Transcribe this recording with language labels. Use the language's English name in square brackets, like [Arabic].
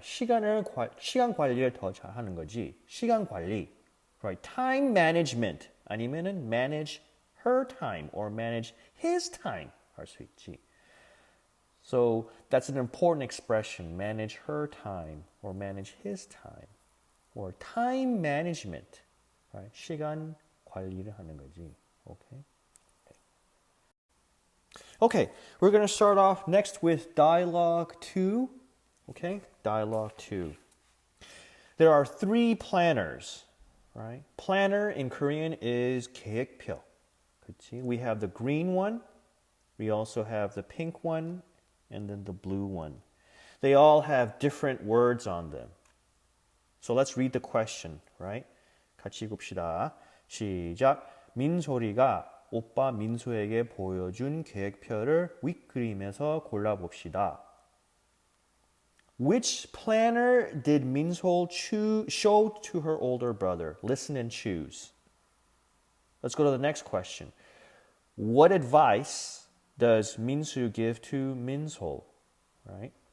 [Korean] 시간 관리를 더 잘하는 거지. 시간 관리. [English] Right. Time management. [Korean] 아니면은 [English] manage her time or manage his time [Korean] 할 수 있지. [English] So that's an important expression. Manage her time or manage his time or time management. [Korean] Right. 시간 관리를 하는 거지. Okay. [English] Okay, we're going to start off next with dialogue 2. Okay, dialogue 2. There are 3 planners, right? Planner in Korean is 계획표. [Korean] 그치? [English] We have the green one, we also have the pink one, and then the blue one. They all have different words on them. So let's read the question, right? [Korean] 같이 봅시다. 시작. 민소리가 오빠 민수에게 보여준 계획표를 윗그림에서 골라봅시다. [English] Which planner did Minseol show to her older brother? Listen and choose. Let's go to the next question. What advice does Minsu give to Minseol? Right?